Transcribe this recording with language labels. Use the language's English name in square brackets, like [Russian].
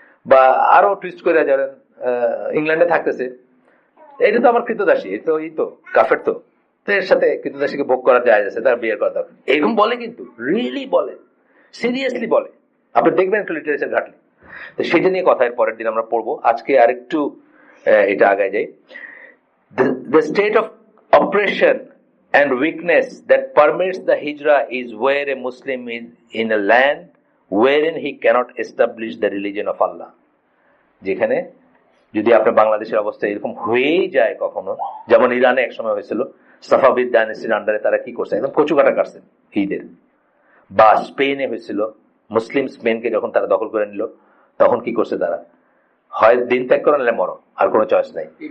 [Bangla] বা আরো টুইস্ট করে যাবেন, ইংল্যান্ডে থাকতেছে, এটা তো আমার কৃতদাসী, এই তো কাফের, তো এর সাথে কৃতদাসীকে ভোগ করা যায় আছে, তার বিয়ে করা দরকার, এরকম বলে, কিন্তু রিয়েলি বলে, সিরিয়াসলি বলে, আপনি দেখবেন একটু লিটারেচার ঘাটলে। তো সেটা নিয়ে কথা এর পরের দিন আমরা পড়বো। আজকে আরেকটু এটা আগায় যাই। [English] The state of oppression and weakness that permits the hijrah is where a Muslim is in a land wherein he cannot establish the religion of Allah. [Bangla] যেখানে যদি আপনার বাংলাদেশের অবস্থা এরকম হয়েই যায় কখনো, যেমন ইরানে একসময় হয়েছিল, সাফাবিদ ডাইনেস্টির আন্ডারে তারা কি করছে, একদম কচুকাটা কাটছেন ঈদের। বা স্পেনে হয়েছিল, মুসলিম স্পেনকে যখন তারা দখল করে নিল, তখন কি করছে তারা, হয় দিন ত্যাগ করে নিলে মরো, আর কোনো চয়েস নাই।